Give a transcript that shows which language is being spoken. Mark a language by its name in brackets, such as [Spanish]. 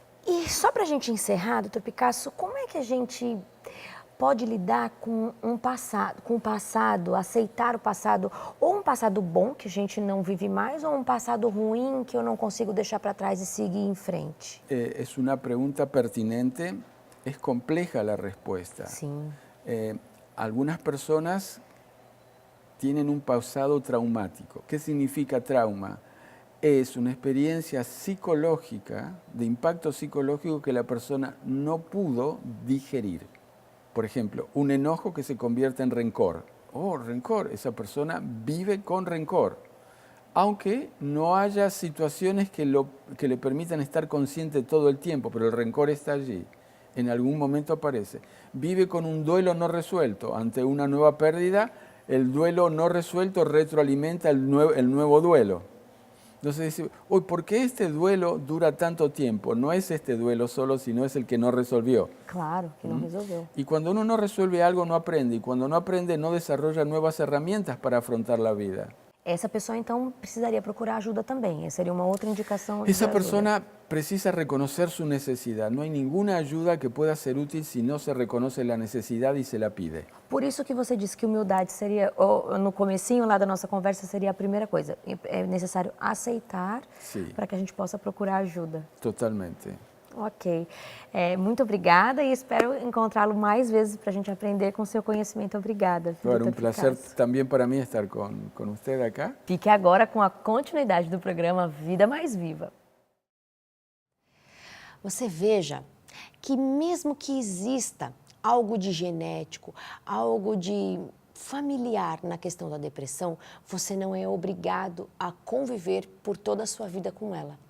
[Portuguese] E só para a gente encerrar, doutor Picasso, como é que a gente pode lidar com o passado, aceitar o passado, ou um passado bom que a gente não vive mais, ou um passado ruim que eu não consigo deixar para trás e seguir em frente? É uma pergunta pertinente, é compleja a resposta. Sim. [Spanish] Algunas personas tienen un pasado traumático. ¿Qué significa trauma? Es una experiencia psicológica, de impacto psicológico que la persona no pudo digerir. Por ejemplo, un enojo que se convierte en rencor. Oh, rencor, esa persona vive con rencor. Aunque no haya situaciones que le permitan estar consciente todo el tiempo, pero el rencor está allí. En algún momento aparece. Vive con un duelo no resuelto. Ante una nueva pérdida, el duelo no resuelto retroalimenta el nuevo duelo. Entonces dice, uy, ¿por qué este duelo dura tanto tiempo? No es este duelo solo, sino es el que no resolvió. [Portuguese] Claro, que não resolveu. [Spanish] Y cuando uno no resuelve algo, no aprende. Y cuando no aprende, no desarrolla nuevas herramientas para afrontar la vida. [Portuguese] Essa pessoa, então, precisaria procurar ajuda também. Essa seria uma outra indicação de [Spanish] Esa [Portuguese] ajuda. [Spanish] persona precisa reconocer su necesidad. No hay ninguna ayuda que pueda ser útil si no se reconoce la necesidad y se la pide. [Portuguese] Por isso que você disse que humildade seria, no comecinho lá da nossa conversa, seria a primeira coisa. É necessário aceitar Sim. para que a gente possa procurar ajuda. Totalmente. Ok. Muito obrigada e espero encontrá-lo mais vezes para a gente aprender com o seu conhecimento. Obrigada. [Spanish] Bueno, un Dr. placer Picasso. también para mí estar con usted acá. [Portuguese] Fique agora com a continuidade do programa Vida Mais Viva. Você veja que mesmo que exista algo de genético, algo de familiar na questão da depressão, você não é obrigado a conviver por toda a sua vida com ela.